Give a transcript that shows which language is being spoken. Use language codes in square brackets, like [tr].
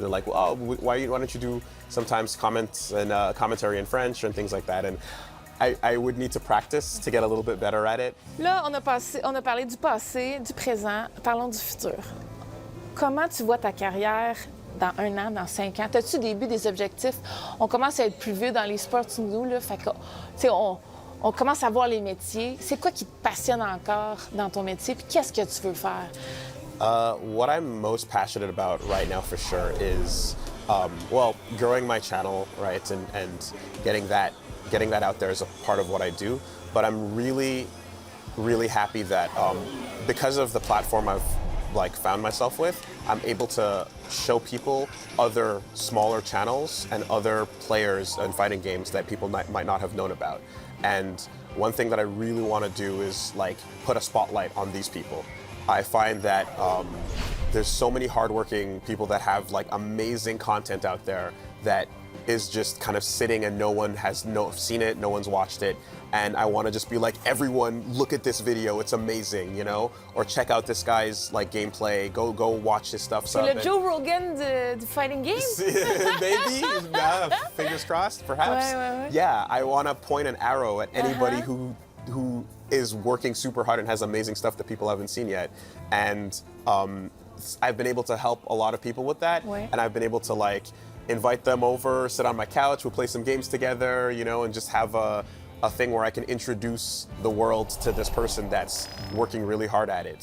[en] They're like, well, why don't you do sometimes comments and commentary in French and things like that? And I would need to practice to get a little bit better at it. [fr] Là, on a parlé du passé, du présent. Parlons du futur. Comment tu vois ta carrière dans 1 an, dans 5 ans? As-tu des buts, des objectifs? On commence à être plus vieux dans les sports, nous, là. Fait que, tu sais, on commence à voir les métiers. C'est quoi qui te passionne encore dans ton métier? Puis qu'est-ce que tu veux faire? [en] What I'm most passionate about right now, for sure, is growing my channel, right, and getting that out there is a part of what I do. But I'm really, really happy that because of the platform I've found myself with, I'm able to show people other smaller channels and other players in fighting games that people might not have known about. And one thing that I really want to do is put a spotlight on these people. I find that there's so many hardworking people that have amazing content out there that is just kind of sitting and no one has seen it, no one's watched it. And I want to just be like, everyone, look at this video, it's amazing, you know? Or check out this guy's gameplay, go watch his stuff. [fr] C'est le Joe Rogan du fighting game? [en] Maybe, fingers crossed, perhaps. [fr] Ouais. [en] Yeah, I want to point an arrow at anybody who is working super hard and has amazing stuff that people haven't seen yet. And I've been able to help a lot of people with that. [fr] Ouais. [en] And I've been able to invite them over, sit on my couch, we'll play some games together, you know, and just have a thing where I can introduce the world to this person that's working really hard at it.